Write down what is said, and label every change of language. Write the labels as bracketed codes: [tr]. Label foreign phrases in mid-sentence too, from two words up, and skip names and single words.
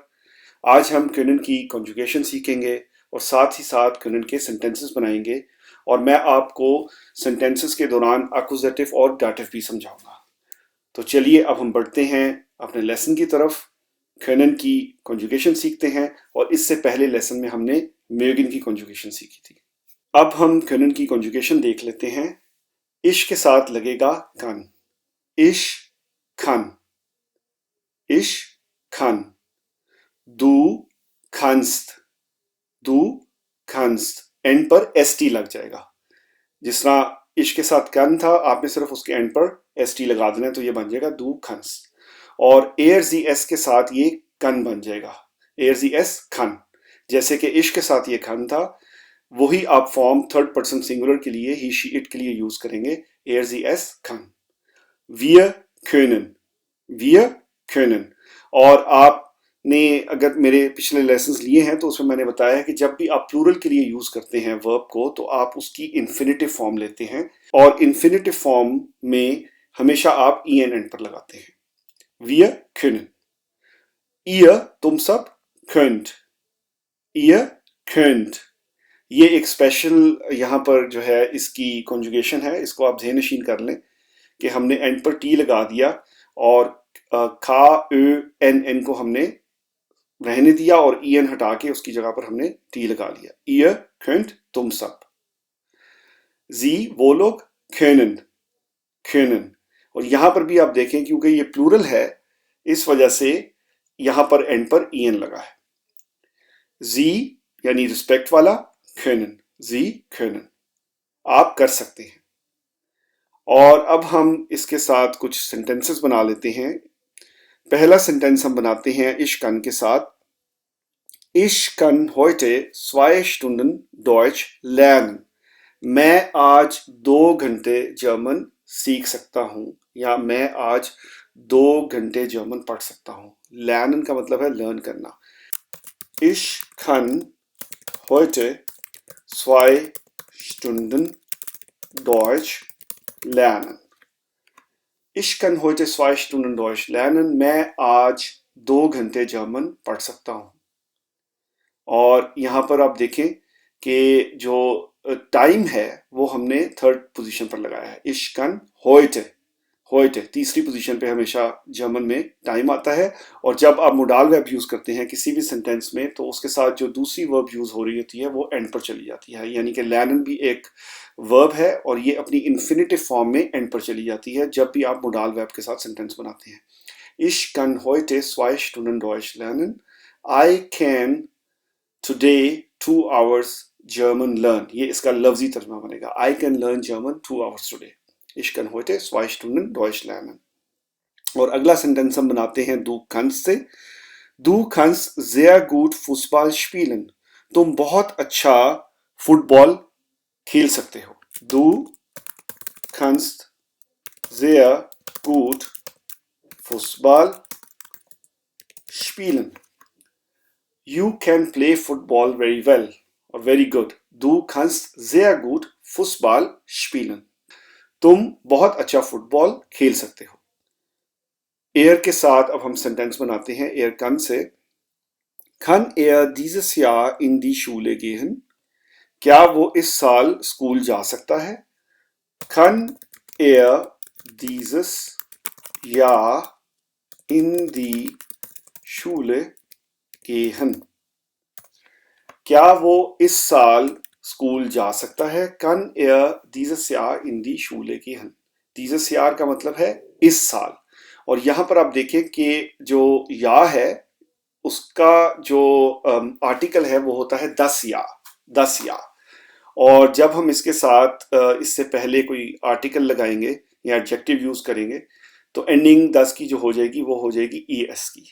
[hi] आज हम können की कॉन्जुगेशन सीखेंगे और साथ ही साथ können के सेंटेंसेस बनाएंगे, और मैं आपको सेंटेंसेस के दौरान एक्कुजेटिव और डाटिव भी समझाऊंगा। तो चलिए अब हम बढ़ते हैं अपने लेसन की तरफ। können की कॉन्जुगेशन सीखते हैं, और इससे पहले लेसन में हमने mögen की कॉन्जुगेशन सीखी थी। अब हम können की कॉन्जुगेशन देख लेते हैं। इश के साथ लगेगा kann। [de] Ich kann, ich kann. Du kannst, du kannst, [hi] एंड पर st लग जाएगा। जिस तरह इश के साथ कन था, आपने सिर्फ उसके एंड पर st लगा देना है, तो ये बन जाएगा [de] du kannst। [hi] और एस के साथ ये कन बन जाएगा, [de] es kann. [hi] जैसे कि इश के साथ ये खन था, वही आप फॉर्म [en] third person singular [hi] के लिए ही [en] she it [hi] के लिए यूज करेंगे, [de] es kann. wir können, wir können। [hi] और आपने अगर मेरे पिछले लेसन्स लिए हैं तो उसमें मैंने बताया कि जब भी आप प्लूरल के लिए यूज करते हैं वर्ब को, तो आप उसकी [en] infinitive form [hi] लेते हैं, और [en] infinitive form [hi] में हमेशा आप en एंड पर लगाते हैं। [de] wir können, ihr, [hi] तुम सब, [de] könnt, ihr könnt। [hi] ये एक स्पेशल यहाँ पर जो है इसकी कॉन्जुगेशन है, इसको आप ज़हन नशीन कर लें कि हमने एंड पर टी लगा दिया, और खा एन को हमने रहने दिया, और en हटा के उसकी जगह पर हमने टी लगा लिया। [de] ihr könnt, [hi] तुम सब। sie, वो लोग, [de] können, können। [hi] और यहां पर भी आप देखें क्योंकि ये प्लूरल है, इस वजह से यहां पर एंड पर en लगा है। sie यानी रिस्पेक्ट वाला, [de] können, sie können, [hi] आप कर सकते हैं। और अब हम इसके साथ कुछ सेंटेंसेस बना लेते हैं। पहला सेंटेंस हम बनाते हैं [de] ich kann [hi] के साथ। [de] Ich kann heute 2 Stunden Deutsch lernen। [hi] मैं आज 2 घंटे जर्मन सीख सकता हूँ, या मैं आज 2 घंटे जर्मन पढ़ सकता हूँ। lernen का मतलब है लर्न करना। [de] Ich kann heute 2 Stunden Deutsch lernen। Ich kann heute 2 Stunden Deutsch lernen। [hi] मैं आज 2 घंटे जर्मन पढ़ सकता हूँ। और यहाँ पर आप देखें कि जो टाइम है वो हमने थर्ड पोजीशन पर लगाया है। [de] Ich kann heute, heute [hi] तीसरी पोजीशन पे हमेशा जर्मन में टाइम आता है। और जब आप [en] modal verb [hi] यूज करते हैं किसी भी सेंटेंस में, तो उसके साथ जो दूसरी वर्ब यूज हो रही होती है वो एंड पर चली जाती है। यानी कि lernen भी एक वर्ब है, और ये अपनी [en] infinitive form [hi] में एंड पर चली जाती है जब भी आप [en] modal verb [hi] के साथ सेंटेंस बनाते हैं। [de] Ich kann heute 2 Stunden Deutsch lernen। [en] I can today 2 hours German learn। [hi] ये इसका लफ्जी तर्जुमा बनेगा। [en] I can learn German 2 hours today। [de] Ich kann heute 2 Stunden Deutsch lernen। [hi] और अगला सेंटेंस हम बनाते हैं [de] du kannst [hi] से। [de] Du kannst sehr gut Fußball spielen। [hi] तुम बहुत अच्छा फुटबॉल खेल सकते हो। [de] Du kannst sehr gut Fußball spielen। [en] You can play football very well or very good। [de] Du kannst sehr gut Fußball spielen। [hi] तुम बहुत अच्छा फुटबॉल खेल सकते हो। एयर के साथ अब हम सेंटेंस बनाते हैं [de] er kann [hi] से। [de] Kann er dieses Jahr in die Schule gehen? क्या वो इस साल स्कूल जा सकता है? Kann er dieses Jahr in die Schule gehen? क्या वो इस साल स्कूल जा सकता है? Kan er dieses Jahr in die Schule gehen? Dieses Jahr [hi] का मतलब है इस साल। और यहां पर आप देखें कि जो या है उसका जो आर्टिकल है वो होता है [de] das Jahr. [hi] और जब हम इसके साथ इससे पहले कोई आर्टिकल लगाएंगे या एडजेक्टिव यूज करेंगे तो एंडिंग दस की जो हो जाएगी वो हो जाएगी ES की।